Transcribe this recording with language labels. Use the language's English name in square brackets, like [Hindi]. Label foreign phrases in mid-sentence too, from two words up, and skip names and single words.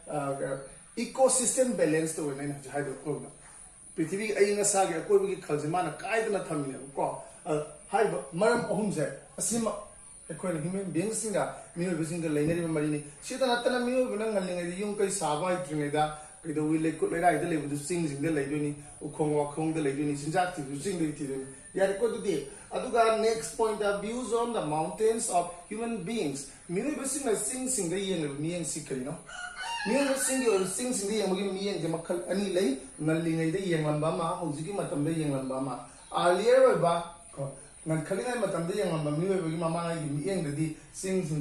[English] ecosystem balance [Manipuri] ꯑꯣꯏꯅ ꯑꯩꯅ ꯍꯧꯖꯤꯛ ꯍꯥꯏꯗꯣꯛꯈ꯭ꯔꯕꯅ ꯄ꯭ꯔꯤꯊꯤꯕꯤꯒꯤ ꯑꯏꯪ ꯑꯁꯥꯒꯤ ꯑꯀꯣꯏꯕꯒꯤ ꯈꯜꯁꯦ ꯃꯥꯅ ꯀꯥꯏꯗꯅ ꯊꯝꯃꯤꯅꯦꯕꯀꯣ ꯍꯥꯏꯔꯤꯕ ꯃꯔꯝ ꯑꯍꯨꯝꯁꯦ ꯑꯁꯤꯃꯛ ꯑꯩꯈꯣꯏꯅ ꯍ꯭ꯌꯨꯃꯦꯟ ꯕꯤꯡꯁꯤꯡꯒ ꯃꯤꯑꯣꯏꯕꯁꯤꯡꯒ ꯂꯩꯅꯔꯤꯕ ꯃꯔꯤꯅꯤ ꯁꯤꯗ ꯅꯠꯇꯅ ꯃꯤꯑꯣꯏꯕꯅ ꯉꯜꯂꯤꯉꯩꯗ ꯌꯨꯝ ꯀꯩ ꯁꯥꯕ ꯍꯩꯇ꯭ꯔꯤꯉꯩꯗ ꯀꯩꯗꯧꯋꯤ ꯂꯩꯀꯨꯠ ꯂꯩꯔꯥꯏꯗ ꯂꯩꯕꯗꯨ ꯆꯤꯡꯁꯤꯡꯗ ꯂꯩꯗꯣꯏꯅꯤ ꯎꯈꯣꯡ ꯋꯥꯈꯣꯡꯗ ꯂꯩꯗꯣꯏꯅꯤ ꯆꯤꯟꯖꯥꯛ ꯊꯤꯕꯁꯨ ꯆꯤꯡꯗꯒꯤ ꯊꯤꯗꯣꯏꯅꯤ ꯌꯥꯔꯦꯀꯣ ꯑꯗꯨꯗꯤ ꯑꯗꯨꯒ [English] next point the views on the mountains of human beings [Manipuri] ꯃꯤꯑꯣꯏꯕꯁꯤꯡꯅ ꯆꯤꯡꯁꯤꯡꯗ ꯌꯦꯡꯂꯤꯕ ꯃꯤꯠꯌꯦꯡꯁꯤ ꯀꯔꯤꯅꯣ ꯃꯤꯑꯣꯏꯕꯁꯤꯡꯒꯤ ꯑꯣꯏꯕ ꯆꯤꯡꯁꯤꯡꯗ ꯌꯦꯡꯕꯒꯤ ꯃꯤꯠꯌꯦꯡꯁꯦ ꯃꯈꯜ ꯑꯅꯤ ꯂꯩ ꯉꯜꯂꯤꯉꯩꯗ ꯌꯦꯡꯂꯝꯕ ꯑꯃ ꯍꯧꯖꯤꯛꯀꯤ ꯃꯇꯝꯗ ꯌꯦꯡꯂꯝꯕ ꯑꯃ ꯑꯥꯔꯂꯤꯌꯔ ꯑꯣꯏꯕ ꯉꯟꯈꯠꯂꯤꯉꯩ ꯃꯇꯝꯗ ꯌꯦꯡꯂꯝꯕ ꯃꯤꯑꯣꯏꯕꯒꯤ ꯃꯃꯥꯡꯉꯩꯒꯤ ꯃꯤꯠꯌꯦꯡꯗꯗꯤ ꯆꯤꯡꯁꯤꯡꯁꯦ